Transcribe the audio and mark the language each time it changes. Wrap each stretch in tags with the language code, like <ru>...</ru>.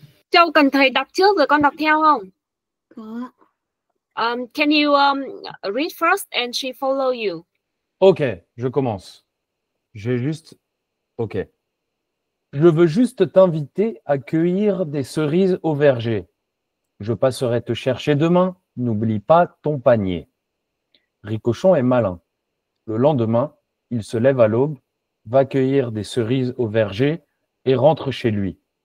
<vi>Châu cần thầy đọc trước rồi con đọc theo không? Có.</vi> <en>Can you read first and she follow you?</en> <fr>Ok, je commence. Ok. Je veux juste t'inviter à cueillir des cerises au verger. Je passerai te chercher demain. N'oublie pas ton panier. Ricochon est malin. Le lendemain, il se lève à l'aube, va cueillir des cerises au verger et rentre chez lui.</fr>